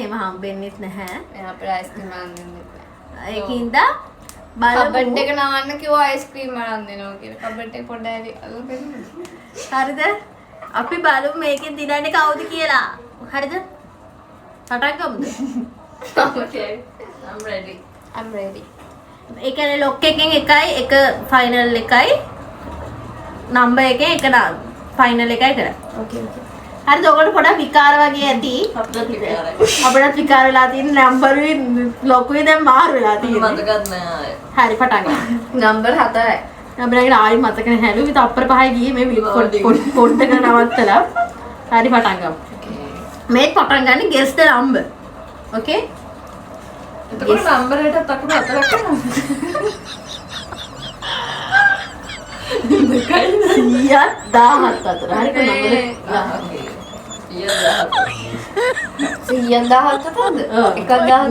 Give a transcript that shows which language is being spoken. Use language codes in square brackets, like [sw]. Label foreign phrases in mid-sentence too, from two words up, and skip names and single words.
[si] එහෙම හම්බෙන්නෙත් නැහැ. එයා අපේ අයිස්ක්‍රීම් අරන් දෙන්න. ඒකින්ද කබඩ් බලමු. එක නවන්න කිව්වා අයිස්ක්‍රීම් අරන් දෙනවා කියලා. කබඩ් එක පොඩ්ඩක් හරි අලුතෙන්. හරිද? අපි බලමු මේකෙන් දිනන්නේ කවුද කියලා. හරිද? පටන් ගමුද? [en] Okay. I'm ready. I'm ready. [si] ඒ කියන්නේ ලොක් එකෙන් එකයි එක ෆයිනල් එකයි නම්බර් එකෙන් එක ෆයිනල් එකයි කරා. [en] Okay okay. [si] හරිද? ඔයගොල්ලෝ පොඩක් විකාර වගේ ඇති. අපිට විකාරයි. අපිටත් විකාර වෙලා තියෙන නම්බරුයි ලොකුයි දැන් මාරු වෙලා තියෙනවා. මතකත් නෑ. හරි පටන් ගන්න. නම්බර් 4යි. අපිට ආයි මතක නැහැ හැලුවි තප්පර 5 ගියේ මේ පොඩ්ඩක් නවත්තලා හරි පටන් ගමු මේ පටන් ගන්න [en] guess the number okay [si] එතකොට නම්බර් එකටත් අකුරු 4ක් කරනවා 10017 අතර හරි කොහොමද 100,000ද? එකක් 1000ද?